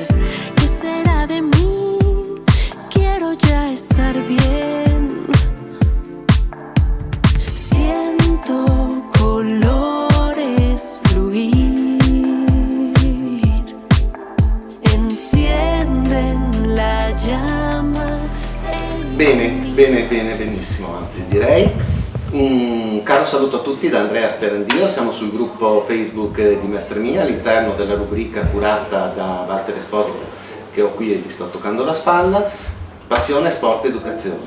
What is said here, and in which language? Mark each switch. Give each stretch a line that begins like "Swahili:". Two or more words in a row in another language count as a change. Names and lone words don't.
Spanish: ¿Qué será de mí? Quiero ya estar bien. Siento colores fluir, encienden la llama.
Italian: Benissimo, anzi direi. Un caro saluto a tutti da Andrea Sperandio, siamo sul gruppo Facebook di Mestre Mia, all'interno della rubrica curata da Walter Esposito, che ho qui e gli sto toccando la spalla, Passione, Sport, Educazione.